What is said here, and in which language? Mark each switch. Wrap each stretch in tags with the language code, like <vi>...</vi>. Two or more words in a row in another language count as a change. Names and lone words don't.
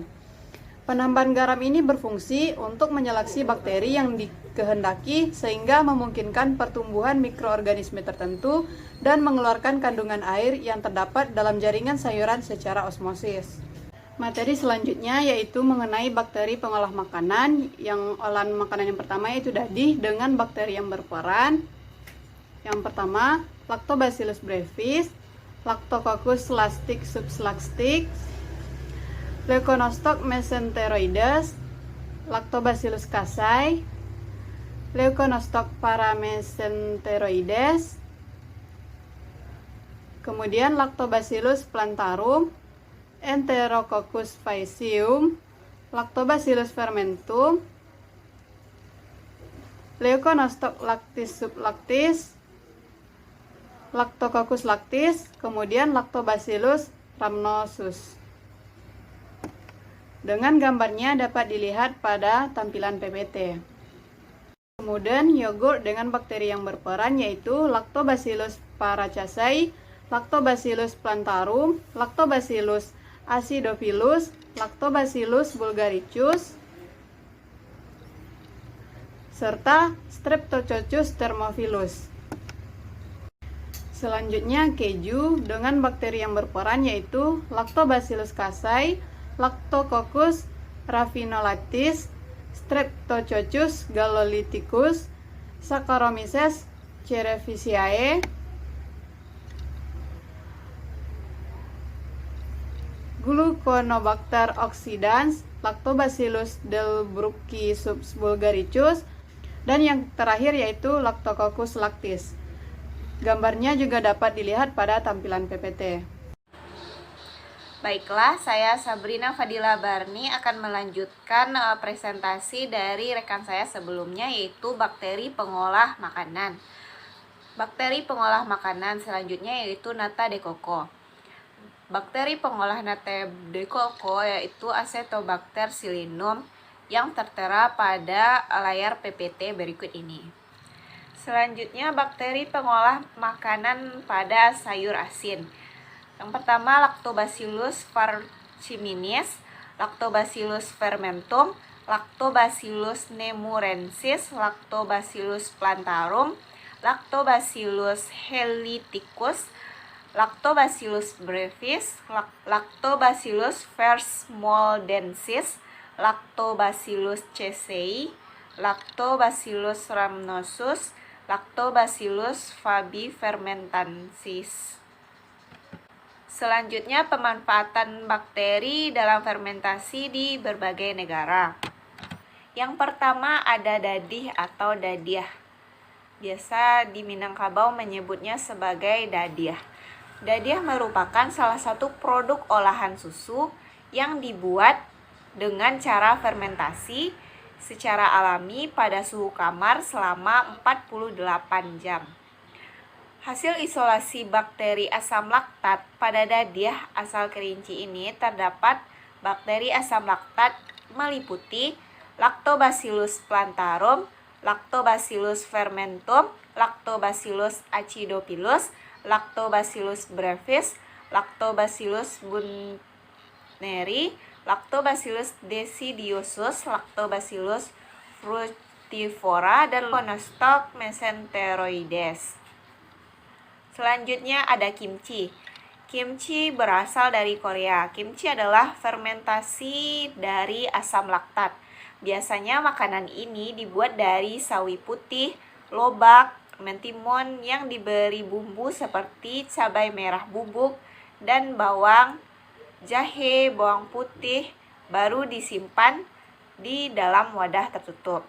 <id>Penambahan garam ini berfungsi untuk menyeleksi bakteri yang dikehendaki sehingga memungkinkan pertumbuhan mikroorganisme tertentu dan mengeluarkan kandungan air yang terdapat dalam jaringan sayuran secara osmosis. Materi selanjutnya yaitu mengenai bakteri pengolah makanan. Yang olahan makanan yang pertama yaitu dadih dengan bakteri yang berperan. Yang pertama, Lactobacillus brevis, Lactococcus lastic subslastic, Leuconostoc mesenteroides, Lactobacillus casei, Leuconostoc paramesenteroides, kemudian Lactobacillus plantarum, Enterococcus faecium, Lactobacillus fermentum, Leuconostoc lactis sublactis, Lactococcus lactis, kemudian Lactobacillus rhamnosus. Dengan gambarnya dapat dilihat pada tampilan PPT. Kemudian yogurt dengan bakteri yang berperan yaitu Lactobacillus paracasei, Lactobacillus plantarum, Lactobacillus acidophilus, Lactobacillus bulgaricus, serta Streptococcus thermophilus. Selanjutnya keju dengan bakteri yang berperan yaitu Lactobacillus casei, Lactococcus raffinolatis, Streptococcus galolyticus, Saccharomyces cerevisiae, Gluconobacter oxidans, Lactobacillus delbrueckii bulgaricus, dan yang terakhir yaitu Lactococcus lactis. Gambarnya juga dapat dilihat pada tampilan PPT. Baiklah, saya Sabrina Fadila Barni akan melanjutkan presentasi dari rekan saya sebelumnya yaitu bakteri pengolah makanan. Bakteri pengolah makanan selanjutnya yaitu nata de coco. Bakteri pengolah nata de coco yaitu Acetobacter psillinum yang tertera pada layar PPT berikut ini. Selanjutnya bakteri pengolah makanan pada sayur asin. Yang pertama Lactobacillus parchiminis, Lactobacillus fermentum, Lactobacillus nemurensis, Lactobacillus plantarum, Lactobacillus hellyticus, Lactobacillus brevis, Lactobacillus versmoldensis, Lactobacillus casei, Lactobacillus rhamnosus, Lactobacillus fabifermentansis. Selanjutnya pemanfaatan bakteri dalam fermentasi di berbagai negara. Yang pertama ada dadih atau dadiah. Biasa di Minangkabau menyebutnya sebagai dadiah. Dadiah merupakan salah satu produk olahan susu yang dibuat dengan cara fermentasi secara alami pada suhu kamar selama 48 jam. Hasil isolasi bakteri asam laktat pada dadiah asal kerinci ini terdapat bakteri asam laktat meliputi Lactobacillus plantarum, Lactobacillus fermentum, Lactobacillus acidophilus, Lactobacillus brevis, Lactobacillus bunneri, Lactobacillus desidiosus, Lactobacillus fructifora, dan Leuconostoc mesenteroides. Selanjutnya ada kimchi. Kimchi berasal dari Korea. Kimchi adalah fermentasi dari asam laktat. Biasanya makanan ini dibuat dari sawi putih, lobak, mentimun yang diberi bumbu seperti cabai merah bubuk dan bawang, jahe, bawang putih, baru disimpan di dalam wadah tertutup.</id>